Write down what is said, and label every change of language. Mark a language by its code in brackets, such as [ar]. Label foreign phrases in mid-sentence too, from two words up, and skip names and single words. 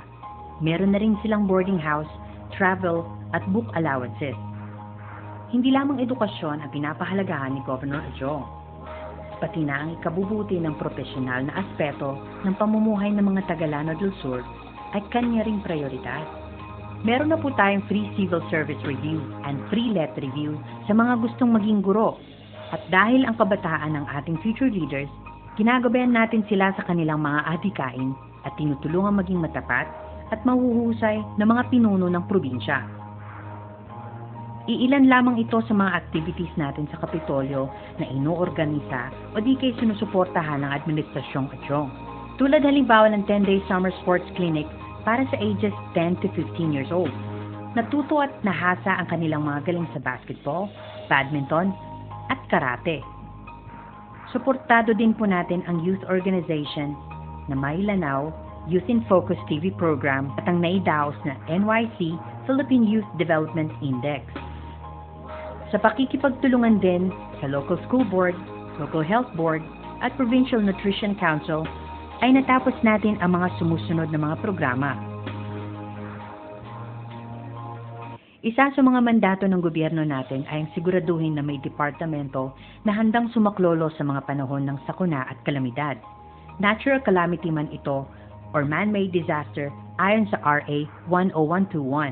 [tl] Meron na rin silang boarding house, travel, at book allowances. Hindi lamang edukasyon ang pinapahalagahan ni Governor Adjong, pati na ang ikabubuti ng profesional na aspeto ng pamumuhay ng mga taga-Lanao del Sur ay kanya ring prioridad. Meron na po tayong [en] free civil service review and free let review [tl] sa mga gustong maging guro. At dahil ang kabataan ng ating [en] future leaders, [tl] ginagabayan natin sila sa kanilang mga adhikain at tinutulungan maging matapat at mahuhusay na mga pinuno ng probinsya. Iilan lamang ito sa mga activities natin sa Kapitolyo na inoorganisa o di kay sinusuportahan ng Administrasyong Adjong. Tulad halimbawa ng [en] 10-day summer sports clinic [tl] para sa [en] ages 10 to 15 years old. [tl] Natuto at nahasa ang kanilang mga galing sa basketball, badminton, at karate. Suportado din po natin ang [en] youth organization [tl] na Mailanaw Youth in Focus TV program at ang naidaos na NYC Philippine Youth Development Index. Sa pakikipagtulungan din sa [en] local school board, local health board, [tl] at [en] provincial nutrition council [tl] ay natapos natin ang mga sumusunod na mga programa. Isa sa mga mandato ng gobyerno natin ay ang siguraduhin na may departamento na handang sumaklolo sa mga panahon ng sakuna at kalamidad. [en] Natural calamity [tl] man ito [en] or man-made disaster [tl] ayon sa RA 10121.